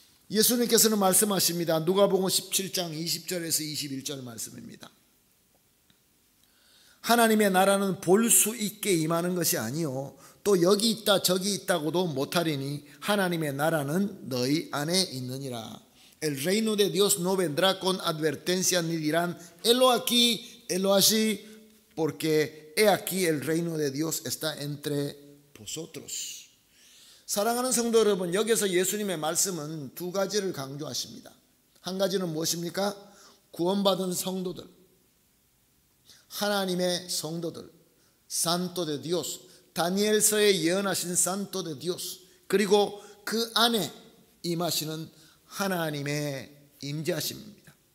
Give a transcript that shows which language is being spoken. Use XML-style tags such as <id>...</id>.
<ko>예수님께서는 말씀하십니다. 누가복음 17장 20절에서 21절 말씀입니다. 하나님의 나라는 볼 수 있게 임하는 것이 아니요 또 여기 있다 저기 있다고도 못하리니 하나님의 나라는 너희 안에 있느니라.</ko> <es>El reino de Dios no vendrá con advertencia ni dirán helo aquí, helo allí, porque he aquí el reino de Dios está entre vosotros.</es> <ko>사랑하는 성도 여러분, 여기서 예수님의 말씀은 두 가지를 강조하십니다. 한 가지는 무엇입니까? 구원받은 성도들, 하나님의 성도들, 산토 데 디오스, 다니엘서에 예언하신 산토 데 디오스, 그리고 그 안에 임하시는 하나님의 임재하심입니다.</ko>